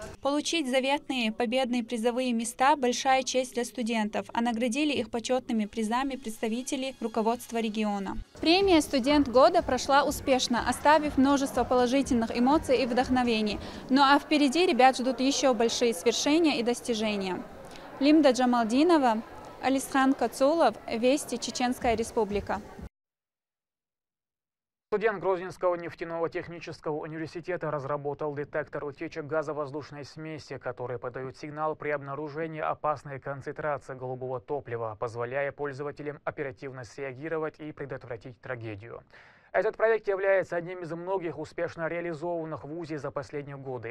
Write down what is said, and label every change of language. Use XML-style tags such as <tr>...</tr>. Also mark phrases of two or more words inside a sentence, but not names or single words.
<ru>Получить заветные победные призовые места – большая честь для студентов, а наградили их почетными призами представители руководства региона. Премия «Студент года» прошла успешно, оставив множество положительных эмоций и вдохновений. Ну а впереди ребят ждут еще большие свершения и достижения. Лимда Джамалдинова, Алисхан Кацулов, Вести, Чеченская Республика. Студент Грозненского нефтяного технического университета разработал детектор утечек газовоздушной смеси, который подает сигнал при обнаружении опасной концентрации голубого топлива, позволяя пользователям оперативно среагировать и предотвратить трагедию. Этот проект является одним из многих успешно реализованных в ВУЗе за последние годы.</ru>